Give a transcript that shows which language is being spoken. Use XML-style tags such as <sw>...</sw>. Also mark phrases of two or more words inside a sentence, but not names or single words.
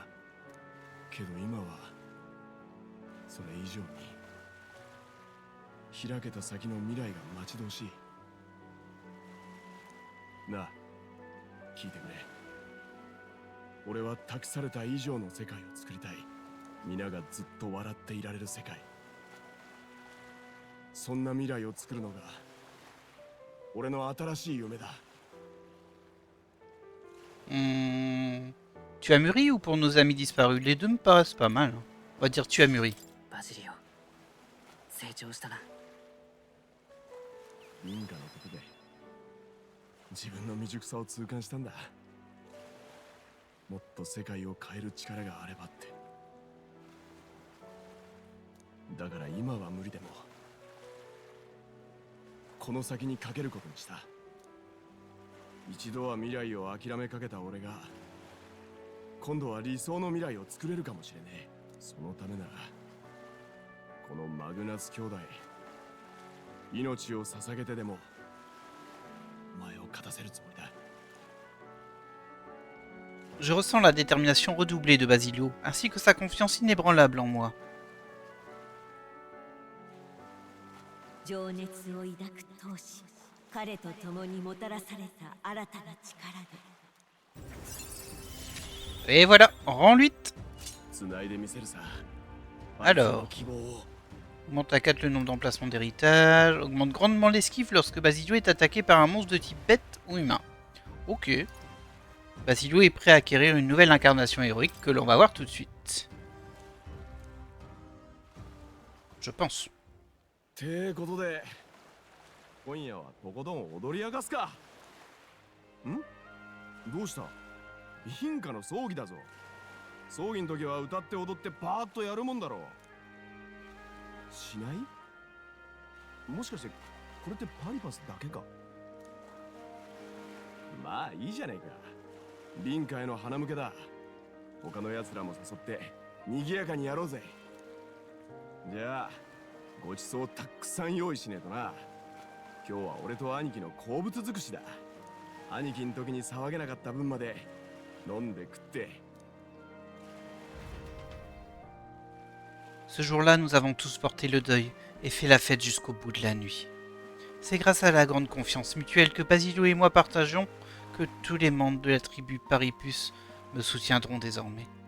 <ja>けど今はそれ以上に開けた先の未来が待ち遠しい。なあ、聞いてくれ。俺は託された以上の世界を作りたい。皆がずっと笑っていられる世界。そんな未来を作るのが俺の新しい夢だ。</ja> <fr>Tu as mûri ou pour nos amis disparus? Les deux me paraissent pas mal. Hein. On va dire tu as mûri.</fr> <ja>バジリオ、成長したな。ビンカのことで自分の未熟さを痛感したんだ。もっと世界を変える力があればって。だから今は無理でもこの先にかけることにした。一度は未来を諦めかけた俺が今度は理想の未来を作れるかもしれねえ。そのためならこのマグナス兄弟命を捧げてでも前を勝たせるつもりだ。</ja> <fr>Je ressens la détermination redoublée de Basilio, ainsi que sa confiance inébranlable en moi.</fr> <ja>情熱を抱く闘志。彼と共にもたらされた新たな力で。</ja> <fr>Et voilà, rang 8.</fr> <ja>繋いでみせるさ。</ja> <fr>Alors.</fr> <ja>希望を</ja> <fr>Augmente à 4 le nombre d'emplacements d'héritage. Augmente grandement l'esquive lorsque Basilio est attaqué par un monstre de type bête ou humain. Ok. Basilio est prêt à acquérir une nouvelle incarnation héroïque que l'on va voir tout de suite. Je pense.</fr> <ja>てことで今夜はとことん踊り明かすか。ん？どうした？貧家の葬儀だぞ。葬儀の時は歌って踊ってパーッとやるもんだろう。しない？もしかしてこれってパリパスだけか？まあいいじゃないか。貧家への花向けだ。他の奴らも誘って賑やかにやろうぜ。じゃあごちそうたくさん用意しねえとな。今日は俺と兄貴の好物尽くしだ。兄貴の時に騒げなかった分まで飲んで食って。</ja> <fr>Ce jour-là, nous avons tous porté le deuil et fait la fête jusqu'au bout de la nuit. C'est grâce à la grande confiance mutuelle que Basilio et moi partageons que tous les membres de la tribu Paripus me soutiendront désormais.</fr>